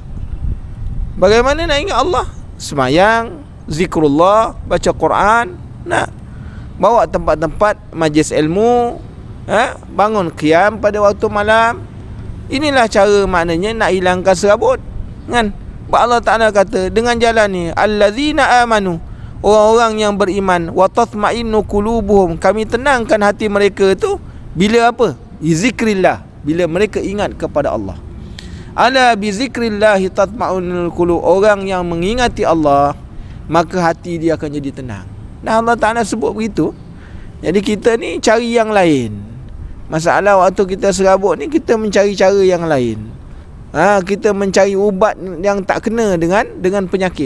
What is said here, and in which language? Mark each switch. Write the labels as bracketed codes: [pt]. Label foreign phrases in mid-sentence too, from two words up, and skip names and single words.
[ms] Bagaimana nak ingat Allah? Semayang, zikrullah, baca Quran, bawa tempat-tempat majlis ilmu, bangun qiyam pada waktu malam. Inilah cara maknanya nak hilangkan serabut, kan? Allah Ta'ala kata dengan jalan ni, [ar] الذين آمنوا, [ms] orang-orang yang beriman, [ar] وتطمئن قلوبهم, [ms] kami tenangkan hati mereka tu bila apa? Zikrillah, bila mereka ingat kepada Allah. [ar] ألا بذكر الله تطمئن القلوب, [ms] orang yang mengingati Allah, maka hati dia akan jadi tenang. Dan Allah Ta'ala sebut begitu. Jadi kita ni cari yang lain. Masalah waktu kita serabut ni, kita mencari cara yang lain. Kita mencari ubat yang tak kena dengan penyakit.